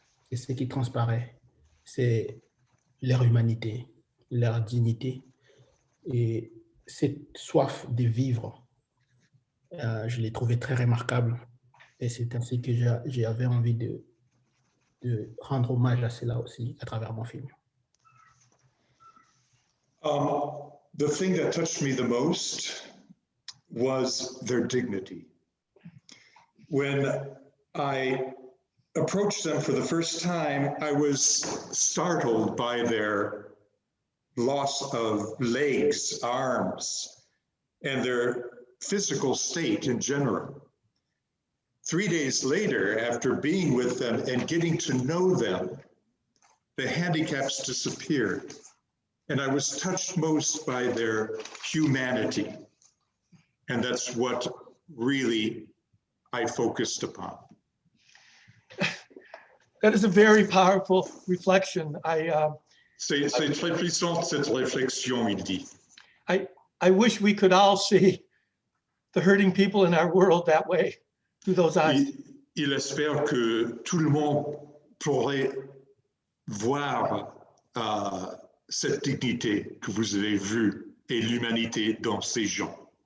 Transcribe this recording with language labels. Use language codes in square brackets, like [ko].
[fr] Et ce qui transparaît, c'est leur humanité, leur dignité et cette soif de vivre. Je l'ai trouvé très remarquable et c'est ainsi que j'avais envie de rendre hommage à cela aussi à travers mon film. [en] The thing that touched me the most was their dignity. When I approached them for the first time, I was startled by their loss of legs, arms, and their physical state in general. 3 days later, after being with them and getting to know them, the handicaps disappeared. And I was touched most by their humanity. And that's what really I focused upon. That is a very powerful reflection. [fr] C'est très puissant cette réflexion, il dit. [en] I wish we could all see the hurting people in our world that way, through those eyes. [fr] Il espère que tout le monde pourrait voir cette dignité que vous avez vue et l'humanité dans ces gens.